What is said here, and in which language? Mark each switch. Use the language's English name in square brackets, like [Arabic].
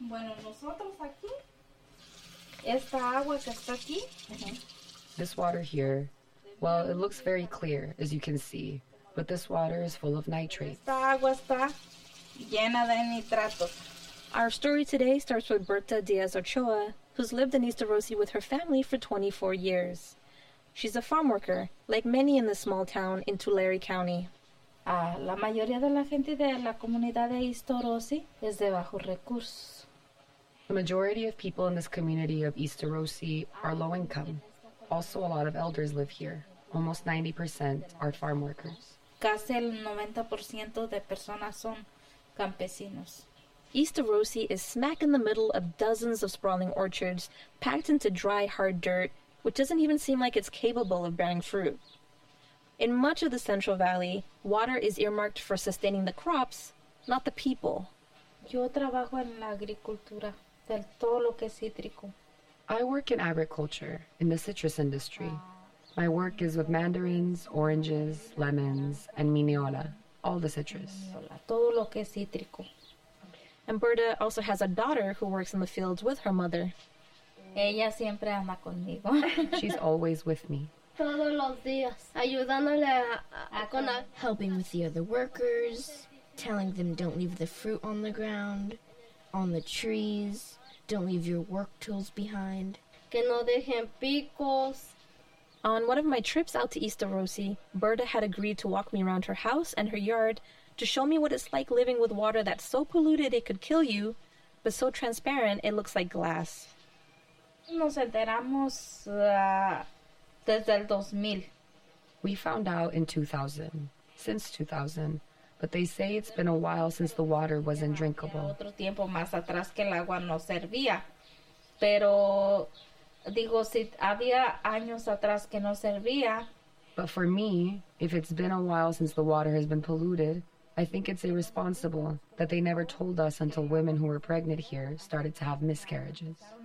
[Spanish] Bueno, nosotros aquí, esta agua que está aquí. [English] This water here, well, it looks very clear, as you can see, but this water is full of nitrates. [Spanish] Esta agua está llena de nitratos. [English] Our story today starts with Berta Diaz Ochoa, who's lived in East Arosy with her family for 24 years. She's a farm worker, like many in the small town in Tulare County. [Spanish] La mayoría de la gente de la comunidad de East Arosy es de bajos recursos. [English] The majority of people in this community of East Arosy are low income. Also, a lot of elders live here. Almost 90% are farm workers. [Spanish] Casi el 90% de personas son campesinos. [English] East Arosy is smack in the middle of dozens of sprawling orchards packed into dry, hard dirt, which doesn't even seem like it's capable of bearing fruit. In much of the Central Valley, water is earmarked for sustaining the crops, not the people. [Spanish] Yo trabajo en la agricultura, del todo lo que es cítrico. [English] I work in agriculture, in the citrus industry. My work is with mandarins, oranges, lemons, and miniola, all the citrus. [Spanish] Todo lo que es cítrico. [English] And Berta also has a daughter who works in the fields with her mother. [Spanish] Ella siempre anda conmigo. [English] She's always with me. [Spanish] Todos los días. Ayudándole a [English] helping with the other workers, telling them don't leave the fruit on the ground, on the trees, don't leave your work tools behind. [Spanish] Que no dejen picos. [English] On one of my trips out to East Orosi, Berta had agreed to walk me around her house and her yard to show me what it's like living with water that's so polluted it could kill you, but so transparent it looks like glass. [Spanish] Nos enteramos desde el 2000. [English] We found out in 2000, since 2000, but they say it's been a while since the water wasn't drinkable. [Spanish] Otro tiempo más atrás que el agua no servía, pero digo, si había años atrás que no servía. [English] But for me, if it's been a while since the water has been polluted, I think it's irresponsible that they never told us until women who were pregnant here started to have miscarriages.